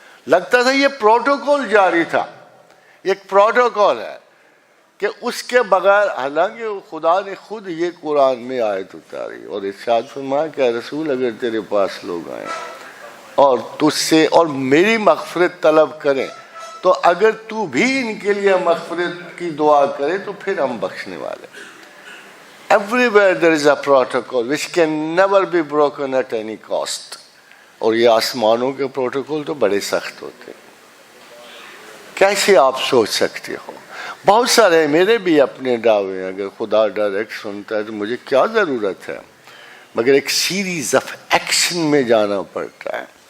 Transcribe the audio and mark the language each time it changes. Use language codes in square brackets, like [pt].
[ur] لگتا تھا یہ پروٹوکول جاری تھا، ایک پروٹوکول ہے کہ اس کے بغیر، حالانکہ خدا نے خود یہ قرآن میں آیت اتاری اور ارشاد فرمایا کہ رسول اگر تیرے پاس لوگ آئیں اور تجھ سے اور میری مغفرت طلب کریں تو اگر تو بھی ان کے لیے مغفرت کی دعا کرے تو پھر ہم بخشنے والے. [en] Everywhere there is a protocol which can never be broken at any cost. [ur] اور یہ آسمانوں کے پروٹوکول تو بڑے سخت ہوتے ہیں. کیسے آپ سوچ سکتے ہو؟ بہت سارے میرے بھی اپنے دعوے ہیں، اگر خدا ڈائریکٹ سنتا ہے تو مجھے کیا ضرورت ہے، مگر ایک سیریز آف ایکشن میں جانا پڑتا ہے.